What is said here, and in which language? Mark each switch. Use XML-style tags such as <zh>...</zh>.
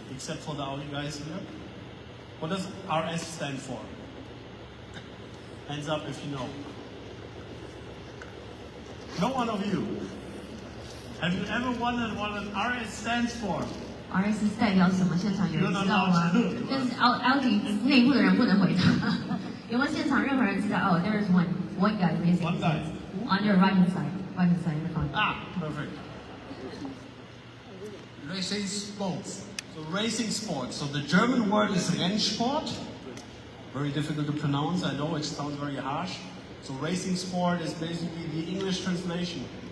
<en>Except for the Audi guys here. What does RS stand for? Hands up if you know. No one of you. Have you ever wondered what an RS stands for?</en> <zh>RS 代表什么？现场有人知道吗？但是Audi 内部的人不能回答。有没有现场任何人知道？</zh> <en>哦 there is one guy missing. One guy. On your right hand side in the front. Ah, perfect. Racing sports. So racing sports. So the German word is Rennsport. Very difficult to pronounce. I know it sounds very harsh. So racing sport is basically the English translation.</en>